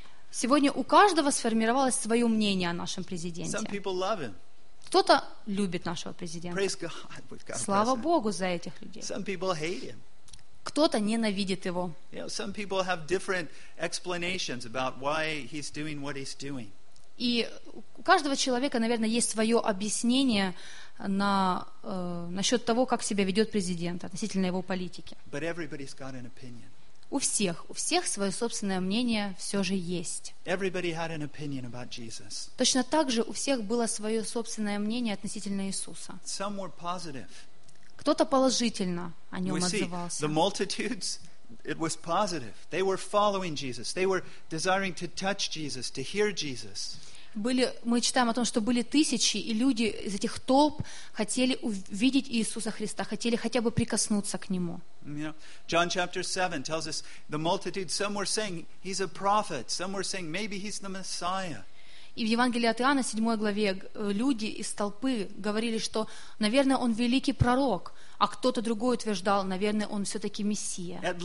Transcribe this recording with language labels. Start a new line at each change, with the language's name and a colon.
Russian: Сегодня у каждого сформировалось свое мнение о нашем президенте. Кто-то любит нашего президента. Слава Богу за этих людей. Кто-то ненавидит его.
English: Some people have different explanations about why he's doing what he's doing.
Russian: И у каждого человека, наверное, есть свое объяснение насчет того, как себя ведет президент относительно его политики.
English: But everybody's got an opinion.
Russian: У всех свое собственное мнение все же есть.
English: Everybody had an opinion about Jesus.
Russian: Точно так же у всех было свое собственное мнение относительно Иисуса.
English: Some were positive.
Russian: Кто-то положительно о нем отзывался.
English: The multitudes, it was positive. They were following Jesus. They were desiring to touch Jesus, to hear Jesus.
Russian: Мы читаем о том, что были тысячи, и люди из этих толп хотели увидеть Иисуса Христа, хотели хотя бы прикоснуться к Нему.
English: John chapter 7 tells us the multitude, some were saying he's a prophet, some were saying maybe he's the Messiah.
Russian: И в Евангелии от Иоанна, 7 главе, люди из толпы говорили, что, наверное, он великий пророк, а кто-то другой утверждал, наверное, он все-таки Мессия.